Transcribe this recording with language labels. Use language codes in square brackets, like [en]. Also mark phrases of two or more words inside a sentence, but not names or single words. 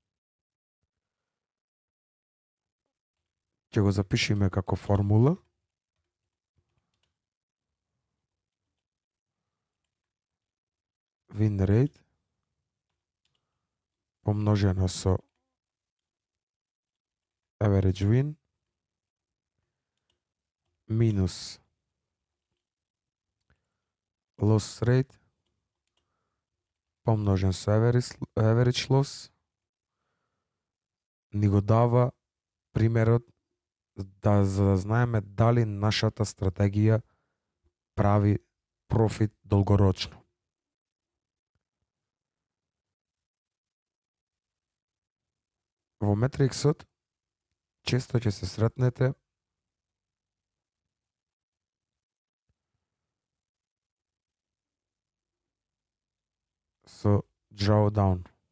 [mk] Ќе го запишеме како формула. [en] Win rate [mk] помножено со [en] average win [mk] минус [en] loss rate [mk] помножен со [en] average loss [mk] ни го дава примерот за да знаеме дали нашата стратегија прави профит долгорочно. Во метриксот често ќе се сретнете со drawdown.